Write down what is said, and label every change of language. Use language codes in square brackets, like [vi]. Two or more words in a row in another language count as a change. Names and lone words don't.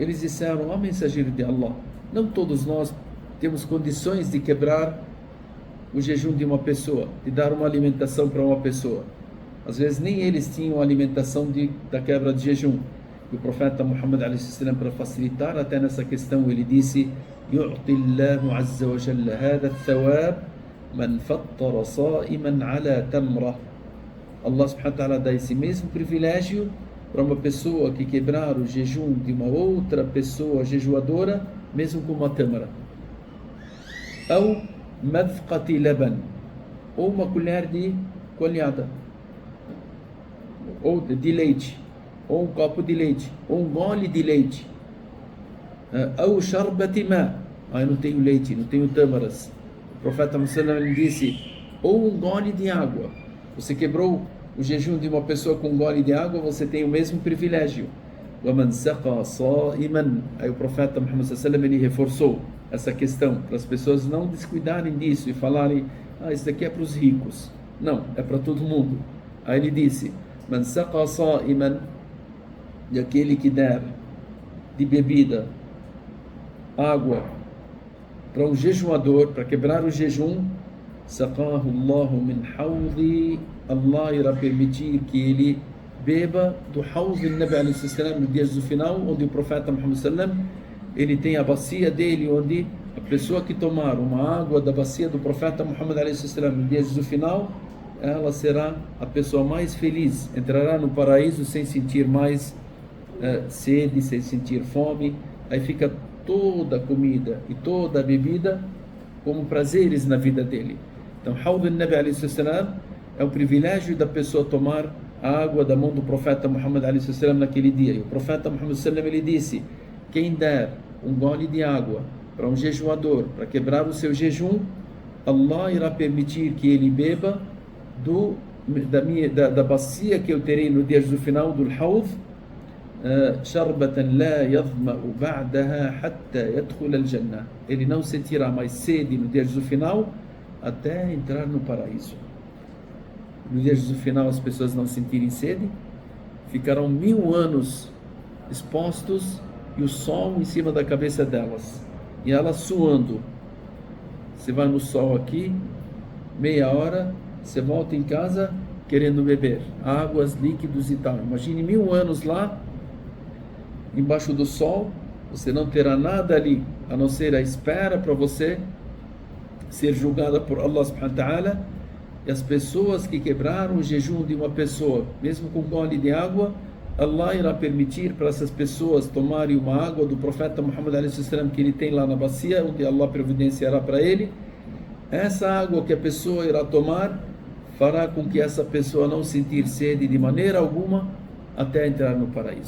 [pt] eles disseram: ó mensageiro de Allah, não todos nós temos condições de quebrar o jejum de uma pessoa, de dar uma alimentação para uma pessoa. Às vezes nem eles tinham alimentação da quebra de jejum. E o profeta Muhammad a.s., para facilitar até nessa questão, ele disse: [ar] يُعْطِي اللَّهُ عَزَّ وَجَلَّ هَذَا الثَّوَابِ مَنْ فَطَّرَ صَائِمًا عَلَى تَمْرَةٍ. الله سبحانه وتعالى [pt] dá esse mesmo privilégio para uma pessoa que quebrar o jejum de uma outra pessoa jejuadora, mesmo com uma tâmara. Ou [ar] مذقة لبن, [pt] ou uma colher de coalhada, ou de leite, ou um copo de leite, ou um gole de leite. Ou [ar] شربة ماء, [pt] eu não tenho leite, não tenho tâmaras. O profeta Muhammad disse: ou um gole de água. Você quebrou o jejum de uma pessoa com um gole de água, você tem o mesmo privilégio. [ar] وَمَنْ سَقَى صَائِمًا. [pt] Aí o profeta Muhammad ele reforçou essa questão, para as pessoas não descuidarem disso e falarem: isso daqui é para os ricos. Não, é para todo mundo. Aí ele disse: [ar] مَنْ سَقَى صَائِمًا, [pt] e aquele que der de bebida água para um jejuador, para quebrar o jejum, [ar] سَقَاهُ اللَّهُ مِنْ حَوْضِ, [pt] Allah irá permitir que ele beba do Hawz al-Nabi a.s. no dia do final, onde o profeta Muhammad sallam, ele tem a bacia dele, onde a pessoa que tomar uma água da bacia do profeta Muhammad a.s. no dia do final, ela será a pessoa mais feliz, entrará no paraíso sem sentir mais sede, sem sentir fome. Aí fica toda a comida e toda a bebida como prazeres na vida dele. Então, Hawd al-Nabi a.s. é um privilégio da pessoa tomar a água da mão do profeta Muhammad a.s. naquele dia. E o profeta Muhammad ele disse: quem der um gole de água para um jejuador, para quebrar o seu jejum, Allah irá permitir que ele beba da bacia que eu terei no dia do final do Hawd, [ar] شربة لا يظمأ بعدها حتى يدخل الجنة. [pt] Ele não sentirá mais sede no dia do final até entrar no paraíso. No dia do final as pessoas não sentirem sede, ficarão 1000 anos expostos e o sol em cima da cabeça delas e elas suando. Você vai no sol aqui, meia hora, você volta em casa querendo beber águas, líquidos e tal. Imagine 1000 anos lá, embaixo do sol, você não terá nada ali, a não ser a espera para você ser julgada por [ar] الله سبحانه وتعالى. [pt] E as pessoas que quebraram o jejum de uma pessoa, mesmo com um gole de água, Allah irá permitir para essas pessoas tomarem uma água do profeta Muhammad a.s. que ele tem lá na bacia, onde Allah providenciará para ele. Essa água que a pessoa irá tomar fará com que essa pessoa não sentir sede de maneira alguma até entrar no paraíso.